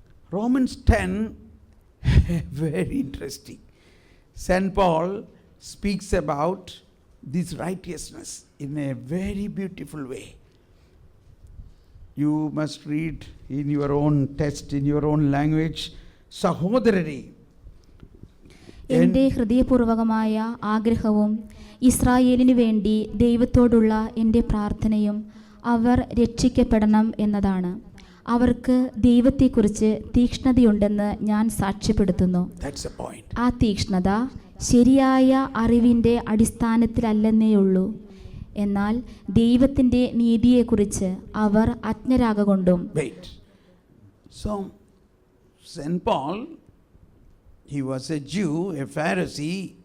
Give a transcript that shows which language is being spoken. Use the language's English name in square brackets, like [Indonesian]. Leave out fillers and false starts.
[English] Romans 10, very interesting. St. Paul speaks about this righteousness in a very beautiful way. You must read in your own text, in your own language. [Malayalam] സഹോദരരെ, എൻ്റെ ഹൃദയപൂർവകമായ ആഗ്രഹവും ഇസ്രായേലിനു വേണ്ടി ദൈവത്തോടുള്ള എൻ്റെ പ്രാർത്ഥനയും അവർ രക്ഷിക്കപ്പെടണം എന്നതാണ്. അവർക്ക് ദൈവത്തെക്കുറിച്ച് തീക്ഷ്ണതയുണ്ടെന്ന് ഞാൻ സാക്ഷ്യപ്പെടുത്തുന്നു. ആ തീക്ഷ്ണത ശരിയായ അറിവിൻ്റെ അടിസ്ഥാനത്തിലല്ലെന്നേയുള്ളൂ. എന്നാൽ ദൈവത്തിൻ്റെ നീതിയെക്കുറിച്ച് അവർ അജ്ഞരാകൊണ്ടും. [English] So St. Paul, he was a Jew, a Pharisee.